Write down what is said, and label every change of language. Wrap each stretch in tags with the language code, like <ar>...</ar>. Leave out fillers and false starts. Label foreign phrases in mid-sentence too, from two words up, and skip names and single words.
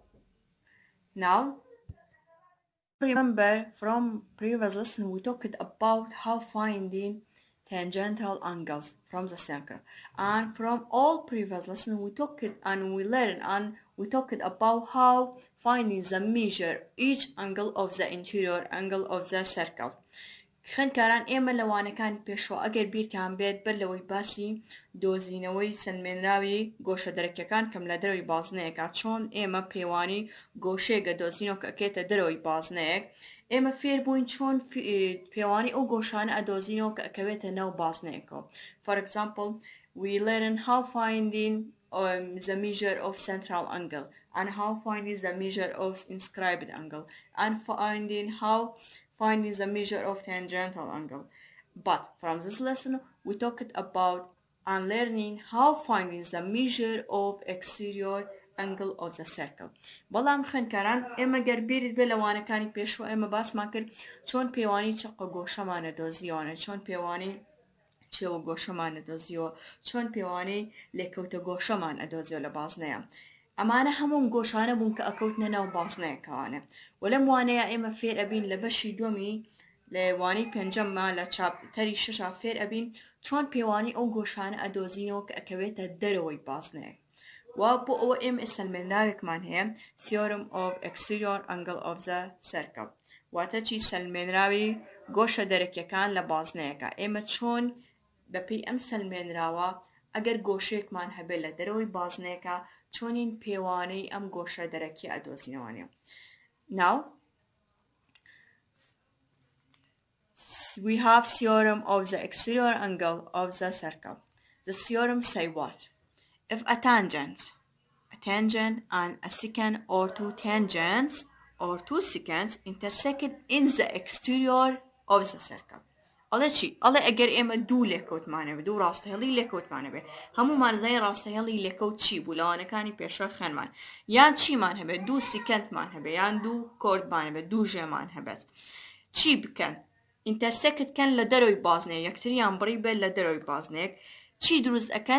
<en>Now, remember from previous lesson, we talked about how finding tangential angles from the circle, and from all previous lessons we talked and we learned and we talked about how finding the measure each angle of the interior angle of the circle.</en> <ckb>خوێندکاران ئێمە لەوانەکانی پێشوە ئەگەر بیرتان بێت بەر لەوەی باسی دۆزینەوەی سەلمێنراوی گۆشە دەرەکیەکان کەم لە دەرەوەی بازنەیەکە چۆن ئێمە پێوانی گۆشەیەکە دۆزینەوە کە ئەکێتە دەرەوەی بازنەیەک ئێمە فێر بووین چۆن پێوانی ئەو گۆشانە ئەدۆزینەوە کە ئەکەوێتە ناو بازنەیەکەوە.</ckb> <en>For example, we learn how finding the measure of central angle and how finding the measure of inscribed angle and finding the measure of tangential angle. But from this lesson, we talked about and learning how finding the measure of exterior angle of the circle.</en> <ckb>بەڵام خوێندکاران ئێمە گەر بیرت بێ لەوانەکانی پێشوە ئێمە باسمان کرد چۆن پێوانی چقە گۆشەمانە دۆزیوانە چۆن پێوانی چێوە گۆشەمانە دۆزیەوە چۆن پێوانی لێکەوتە گۆشەمان ئەدۆزیەوە لە بازنەیە. ئەمانە هەموو گۆشانە بوون کە ئەکەوتنە ناو بازنەیەکەوانە و لەم وانەیە ئێمە فێر ئەبین لە بەشی دووەمی لە وانەی پێنجەممە لە چاپتەری شەشا فێر ئەبین چۆن پێوانی ئەو گۆشانە ئەدۆزینەوە کە ئەکەوێتە دەرەوەی بازنەیەک. و بۆ ئەوە ئێمە سەلمێنراوێکمان هەیە</ckb> <en>Theorem of exterior angle of the circle.</en> <ckb>واتە چی سەلمێنراوی گۆشە دەرەکیەکان لە بازنەیەکە. ئێمە چۆن بەپێی ئەم سەلمێنراوە ئەگەر گۆشەیەکمان هەبێت لە دەرەوەی بازنەیەکە چۆنین پێوانەی ئەم گۆشە دەرەکی ئەدۆزینەوەنێ.</ckb> <en>Now, we have theorem of the exterior angle of the circle. The theorem say what? If a tangent and a secant or two tangents or two secants intersect in the exterior of the circle.</en> <ckb>ئەڵێ چی؟ ئەڵێ ئەگەر ئێمە دوو لێکەوتمانە بێ دوو ڕاستەهێڵی لێکەوتمانە بێ هەموومان زای ڕاستەهێڵی لێکەوت چی بوو لەوانەکانی پێشە خوێنمان یان چیمان هەبێت دوو سیکەنتمان هەبێت یان دوو کۆردمان هەبێت دوو ژێمان هەبێت چی بکەن؟ ئینتەرسێکتکەن لە دەرەوەی بازنەیە یەکتریان بڕی بێت لە دەرەوەی بازنەیەک چی دروست ئەکەن؟</ckb>